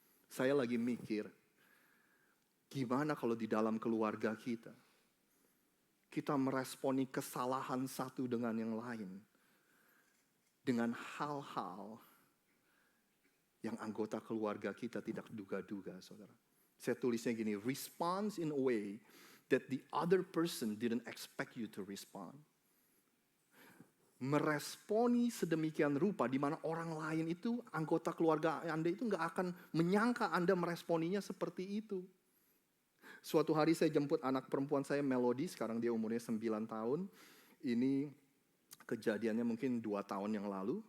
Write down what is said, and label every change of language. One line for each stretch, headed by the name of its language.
Indonesian: Saya lagi mikir, gimana kalau di dalam keluarga kita meresponi kesalahan satu dengan yang lain dengan hal-hal yang anggota keluarga kita tidak duga-duga, saudara. Saya tulisnya gini,
English: response in a way that the other person didn't expect you to respond.
Indonesian: Meresponi sedemikian rupa di mana orang lain itu, anggota keluarga Anda itu nggak akan menyangka Anda meresponinya seperti itu. Suatu hari saya jemput anak perempuan saya, Melody, sekarang dia umurnya 9 tahun. Ini kejadiannya mungkin 2 tahun yang lalu.